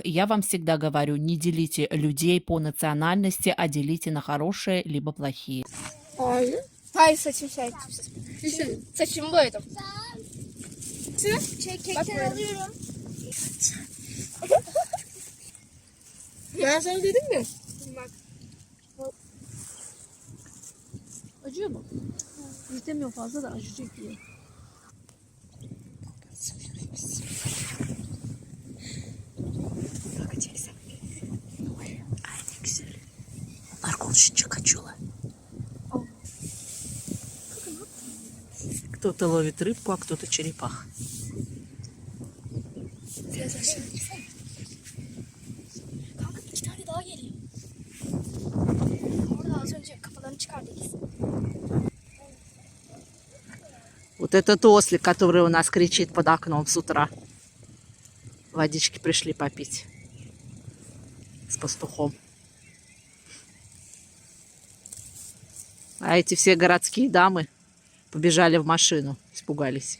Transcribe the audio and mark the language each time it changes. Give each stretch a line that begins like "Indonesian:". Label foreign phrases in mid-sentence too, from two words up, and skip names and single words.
Russian: И я вам всегда говорю, не делите людей по национальности, а делите на хорошие либо плохие.
Turkish: Hayır saçım şey. Saçım boyadım. Kekleri alıyorum. Ben sana dedim mi? Bak. Acıyor mu? İstemiyor fazla da acı çekiyor. Ay ne güzel. Onlar konuşunca kaçıyorlar.
Russian: Кто-то ловит рыбку, а кто-то черепах.
Turkish: Kanka 2 tane daha geliyor. Orada az önce kafalarını çıkardı ikisi.
Russian: Вот этот ослик, который у нас кричит под окном с утра. Водички пришли попить с пастухом. А эти все городские дамы побежали в машину, испугались.